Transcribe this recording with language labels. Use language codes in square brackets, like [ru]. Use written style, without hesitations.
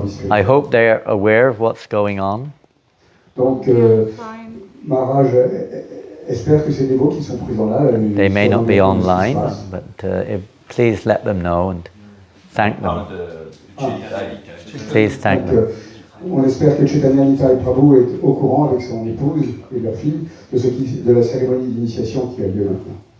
[en] I hope they are aware of what's going on. [fr] Donc, Maharaj espère que ces dévots qui sont présents là. [en] They may not be online, but please let them know and thank them. Please thank them. [fr] On espère que Chaitanya Nitai Prabhu est au courant avec son épouse et leur fille de la cérémonie d'initiation qui a lieu maintenant.